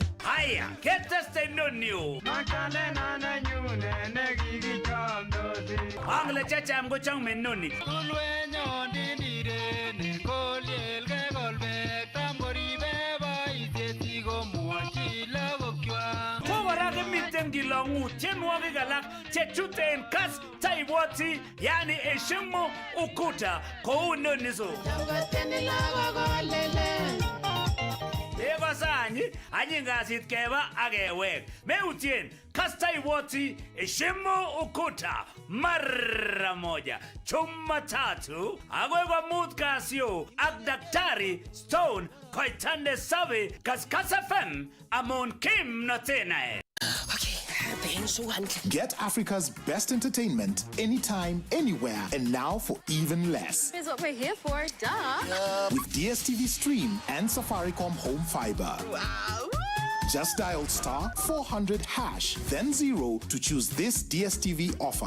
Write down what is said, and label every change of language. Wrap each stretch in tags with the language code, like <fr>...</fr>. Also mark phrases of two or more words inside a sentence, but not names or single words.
<kln>Haya, keteste inonio Angle chacham ko chang menoni Tulwenyon dindireni kolyelke kolbek tam koribe boisiet komwochi lagokwak. Kobara kimiten kilong'u tienwogik alak chechute en Kass taibwoti</kln> <sw>yani heshimu ukuta</sw> <kln>kou noniso. Kekosany anyi kasit keba akewek. Meutien kasta iwoti</kln> <sw>heshimu ukuta mara moja.</sw> <kln>Jumatatu agoi komut kasio ak Daktari Stone koitande sabe Kass FM amon Kim Notenae.</kln> <en>Get Africa's best entertainment anytime, anywhere, and now for even less. Here's what we're here for, duh. With DSTV Stream and Safaricom Home Fiber. Wow. Just dial *400# then 0 to choose this DSTV offer.</en>